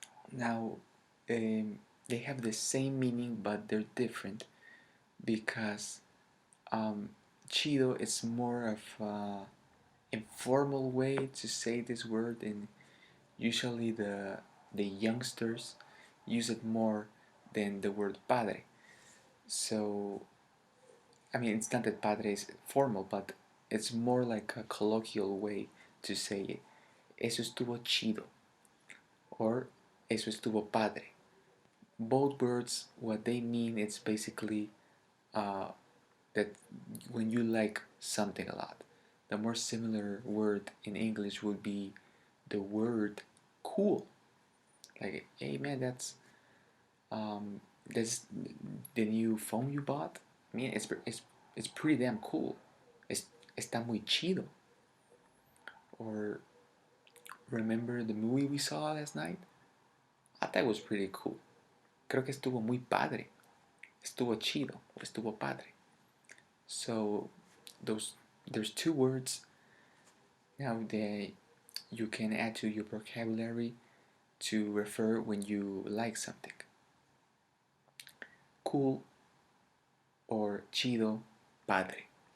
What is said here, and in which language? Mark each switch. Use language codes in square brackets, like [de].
[en] Now, they have the same meaning, but they're different because chido is more of an informal way to say this word, and usually the youngsters use it more than the word padre. So, I mean, it's not that padre is formal, but it's more like a colloquial way to say it. [es] Eso estuvo chido or eso estuvo padre. [en] both words, what they mean, it's basically uh, that when you like something a lot. The more similar word in English would be the word cool. Like, hey man, um, that's the new phone you bought. I mean, it's pretty damn cool. [es] Es, está muy chido. [en] Or remember the movie we saw last night? I thought it was pretty cool. [es] Creo que estuvo muy padre. Estuvo chido or estuvo padre. [en] So those there's two words now that you can add to your vocabulary to refer when you like something. Cool or chido, padre.